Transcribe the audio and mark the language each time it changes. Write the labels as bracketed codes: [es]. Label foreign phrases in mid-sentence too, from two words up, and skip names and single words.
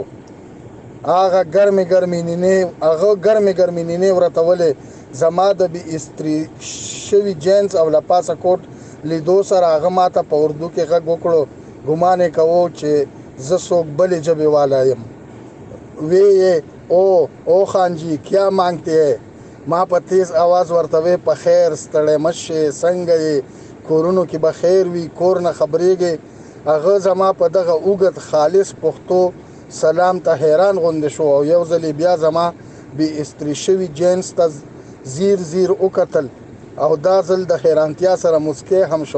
[ps] هغه ګرمې نینې ورتولې. زما د بې استري شوي جینز او له پاسه کوټ لیدو سره هغه ما ته په اردو کې غږ وکړو. ګمان یې کوو چې زه څوک بلې ژبې والا یم. [ur] وی او خانجی کیا مانگتے ہے؟ [ps] ما په تیز आवाज ورته په خیر ستړی مشه څنګه یې کورونو کې به خیر وي، کور نه خبرېږي. هغه زما په دغه اوږد خالص پښتو سلام ته حیران غوندې شو او یو ځل بیا زما بې استري شوي جینس ته زیر زیر وکتل او دا ځل د حیرانتیا سره مسکی هم شو.